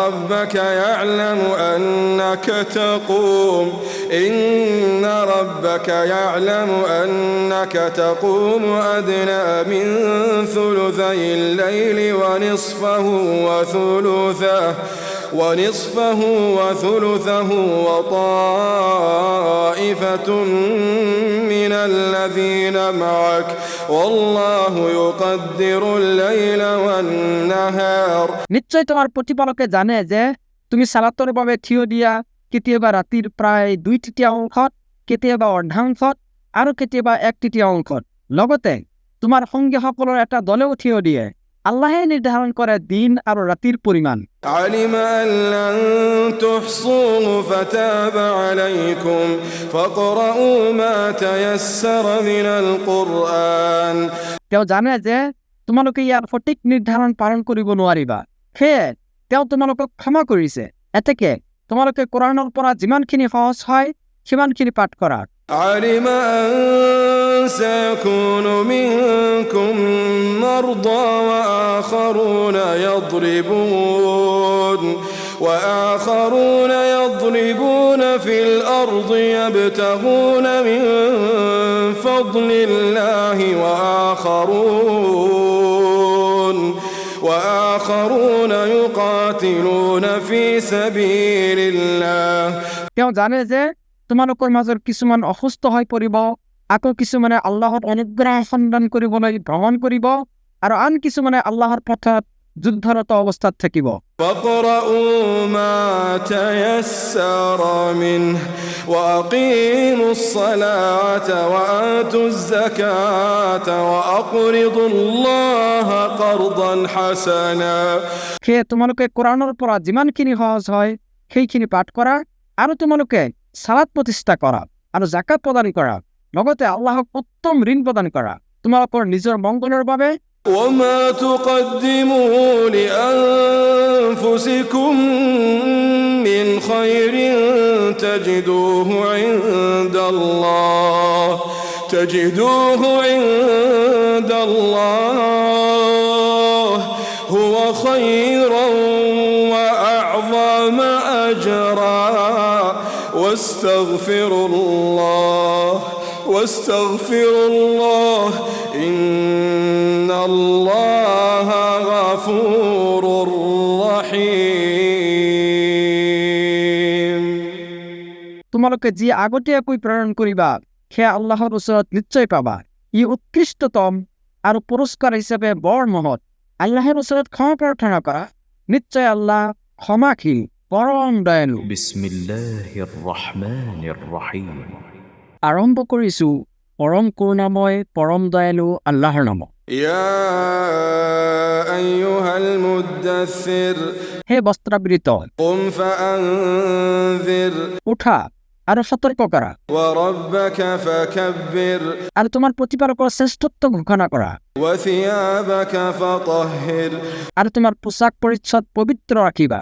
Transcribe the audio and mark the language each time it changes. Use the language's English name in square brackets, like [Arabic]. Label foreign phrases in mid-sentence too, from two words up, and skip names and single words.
[Arabic] ربك يعلم أنك تقوم إن ربك يعلم أنك تقوم أدنى من ثلثي الليل ونصفه وثلثه وطائفة من الذين معك والله يقدر الليل والنهار [Assamese] নিশ্চয় তোমার প্রতিপালকে জানে যে তুমি সালাতৰ বাবে থিয় দিয়া কেতিয়াবা ৰাতিৰ প্ৰায় 2/3 অংশত, কেতিয়াবা অৰ্ধাংশত আৰু কেতিয়াবা 1/3 অংশত। লগতে তোমাৰ সংগীসকলৰ এটা দলেও থিয় দিয়ে। আল্লাহে নিৰ্ধাৰণ কৰে দিন আৰু ৰাতিৰ পৰিমাণ। [Arabic] علم أن لن تحصوه فتاب عليكم فاقرؤوا ما تيسر من القرآن [Assamese] তেওঁ জানে যে তোমালোকে ইয়াৰ সঠিক নিৰ্ধাৰণ পালন কৰিব নোৱাৰিবা, সেয়ে তেওঁ তোমালোকক ক্ষমা কৰিছে। এতেকে তোমালোকে কোৰাণৰ পৰা যিমানখিনি সহজ হয় সিমানখিনি পাঠ কৰা। [Arabic] علم أن سيكون منكم مرضى وآخرون يضربون في الأرض يبتغون من فضل الله وآخرون يقاتلون في سبيل الله [Assamese] তেওঁ জানে যে তোমালোকৰ মাজৰ কিছুমান অসুস্থ হৈ পৰিব, আকৌ কিছুমানে আল্লাহৰ অনুগ্ৰহ সন্ধান কৰিবলৈ ভ্ৰমণ কৰিব আৰু আন কিছুমানে আল্লাহৰ পথত যুদ্ধৰত অৱস্থাত থাকিব। [Arabic] فاقرؤوا ما تيسر منه وأقيموا الصلاة وآتوا الزكاة وأقرضوا الله قرضا حسنا [Assamese] সেয়ে তোমালোকে কোৰাণৰ পৰা যিমানখিনি সহজ হয় সেইখিনি পাঠ কৰা আৰু তোমালোকে সালাত প্ৰতিষ্ঠা কৰা আৰু যাকাত প্ৰদান কৰা, লগতে আল্লাহক উত্তম ঋণ প্ৰদান কৰা তোমালোকৰ নিজৰ মংগলৰ বাবে। [Arabic] وما تقدموا لأنفسكم من خير تجدوه عند الله هو خيرا وأعظم أجرا واستغفروا الله إن الله غفور رحيم [Assamese] তোমালোকে যি আগতীয়াকৈ প্ৰেৰণ কৰিবা সেয়া আল্লাহৰ ওচৰত নিশ্চয় পাবা। ই উৎকৃষ্টতম আৰু পুৰস্কাৰ হিচাপে বৰ মহৎ। আল্লাহৰ ওচৰত ক্ষমা প্ৰাৰ্থনা কৰা, নিশ্চয় আল্লাহ ক্ষমাশীল, পৰম দয়ালু। [Arabic] بسم الله الرحمن الرحيم. [Assamese] আৰম্ভ কৰিছো পৰম কৰুণাময় পৰম দয়ালু আল্লাহৰ নামত। [Arabic] يا أيها المدثر [Assamese] হে বস্ত্ৰাবৃত, [Arabic] قم فأنذر [Assamese] উঠা আৰু সতৰ্ক কৰা, [Arabic] وربك فكبر [Assamese] আৰু তোমাৰ প্ৰতিপালকৰ শ্ৰেষ্ঠত্ব ঘোষণা কৰা, [Arabic] وثيابك فطهر [Assamese] আৰু তোমাৰ পোছাক পৰিচ্ছদ পবিত্ৰ ৰাখিবা,